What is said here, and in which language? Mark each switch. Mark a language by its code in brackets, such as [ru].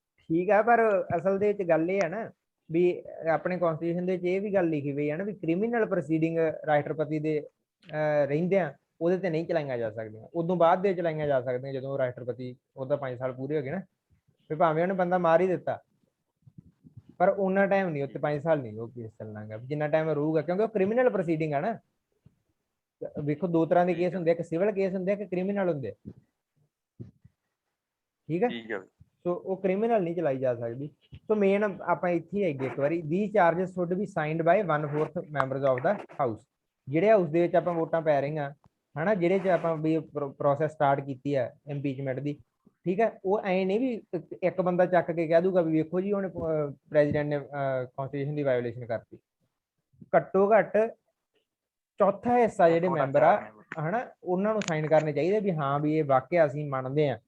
[pa] ਠੀਕ ਆ, ਪਰ ਅਸਲ ਦੇ ਵਿੱਚ ਗੱਲ ਇਹ ਹੈ ਨਾ ਵੀ ਆਪਣੇ ਕਨਸਟੀਟਿਊਸ਼ਨ ਦੇ ਵਿੱਚ ਇਹ ਵੀ ਗੱਲ ਲਿਖੀ ਹੋਈ ਹੈ ਨਾ ਵੀ ਕ੍ਰਿਮੀਨਲ ਪ੍ਰੋਸੀਡਿੰਗ ਰਾਸ਼ਟਰਪਤੀ ਦੇ ਰਹਿੰਦਿਆਂ ਉਹਦੇ ਤੇ ਨਹੀਂ ਚਲਾਈਆਂ ਜਾ ਸਕਦੀਆਂ, ਉਦੋਂ ਬਾਅਦ ਦੇ ਚਲਾਈਆਂ ਜਾ ਸਕਦੀਆਂ ਜਦੋਂ ਰਾਸ਼ਟਰਪਤੀ ਉਹਦਾ 5 ਸਾਲ ਪੂਰੇ ਹੋ ਗਏ ਨਾ, ਵੀ ਭਾਵੇਂ ਉਹਨੇ ਬੰਦਾ ਮਾਰ ਹੀ ਦਿੱਤਾ ਪਰ ਉਹਨਾਂ ਟਾਈਮ ਨਹੀਂ, ਉੱਤੇ 5 ਸਾਲ ਨਹੀਂ ਉਹ ਕੇਸ ਚੱਲਣਾਗਾ, ਜਿੰਨਾ ਟਾਈਮ ਰਹੂਗਾ, ਕਿਉਂਕਿ ਉਹ ਕ੍ਰਿਮੀਨਲ ਪ੍ਰੋਸੀਡਿੰਗ ਆ ਨਾ। ਵੇਖੋ ਦੋ ਤਰ੍ਹਾਂ ਦੇ ਕੇਸ ਹੁੰਦੇ, ਇੱਕ ਸਿਵਲ ਕੇਸ ਹੁੰਦੇ, ਇੱਕ ਕ੍ਰਿਮੀਨਲ ਹੁੰਦੇ, ਠੀਕ ਹੈ। ਸੋ ਉਹ ਕ੍ਰਿਮੀਨਲ ਨਹੀਂ ਚਲਾਈ ਜਾ ਸਕਦੀ। ਸੋ ਮੇਨ ਆਪਾਂ ਇੱਥੇ ਆਈਏ ਇੱਕ ਵਾਰੀ, [en] these charges should be signed by 1/4 members of the house। [pa] ਜਿਹੜੇ ਹਾਊਸ ਦੇ ਵਿੱਚ ਆਪਾਂ ਵੋਟਾਂ ਪੈ ਰਹੀਆਂ ਹਨਾ, ਜਿਹੜੇ 'ਚ ਆਪਾਂ ਵੀ ਪ੍ਰੋਸੈਸ ਸਟਾਰਟ ਕੀਤੀ ਹੈ ਇੰਪੀਚਮੈਂਟ ਦੀ, ਠੀਕ ਹੈ, ਉਹ ਐ ਨਹੀਂ ਵੀ ਇੱਕ ਬੰਦਾ ਚੱਕ ਕੇ ਕਹਿ ਦੂਗਾ ਵੀ ਵੇਖੋ ਜੀ ਉਹਨੇ ਪ੍ਰੈਜ਼ੀਡੈਂਟ ਨੇ ਕਨਸਟੀਟਿਊਸ਼ਨ ਦੀ ਵਾਇਓਲੇਸ਼ਨ ਕਰਤੀ। ਘੱਟੋ ਘੱਟ ਚੌਥਾ ਹਿੱਸਾ ਜਿਹੜੇ ਮੈਂਬਰ ਆ ਹਨਾ, ਉਹਨਾਂ ਨੂੰ ਸਾਈਨ ਕਰਨੇ ਚਾਹੀਦੇ ਵੀ ਹਾਂ ਵੀ ਇਹ ਵਾਕਿਆ ਅਸੀਂ ਮੰਨਦੇ ਹਾਂ।